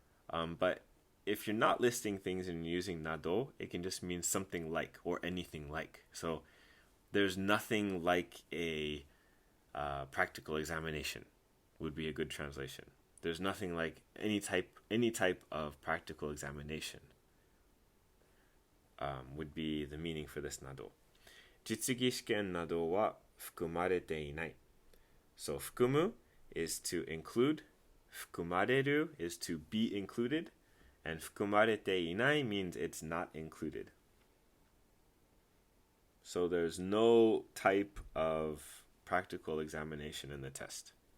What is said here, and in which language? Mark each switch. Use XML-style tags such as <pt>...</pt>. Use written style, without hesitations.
<en>But if you're not listing things and you're using nado, it can just mean something like or anything like. So there's nothing like a practical examination would be a good translation. There's nothing like any type of practical examination. Would be the meaning for this など。</en> <ja>実技試験などは含まれていない。</ja> <en>So 含む is to include, 含まれる is to be included, and 含まれていない means it's not included. So there's no type of practical examination in the test.</en>